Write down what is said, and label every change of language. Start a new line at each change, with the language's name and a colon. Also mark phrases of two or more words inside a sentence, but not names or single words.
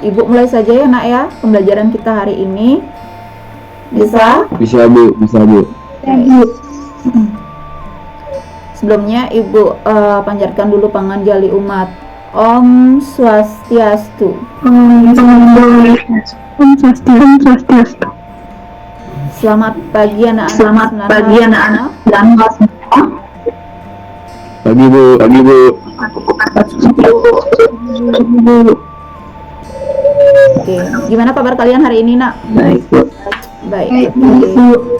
Indonesian: Ibu mulai saja ya nak ya, pembelajaran kita hari ini. Bisa? Bisa Bu. Sebelumnya Ibu panjatkan dulu panganjali umat.
Sanskrit: Om Swastiastu. Om Swastiastu.
Indonesian: Selamat pagi anak-anak. Selamat pagi anak-anak dan semua. Pagi Bu. Oke, gimana kabar kalian hari ini nak? Baik Bu. Baik. Oke.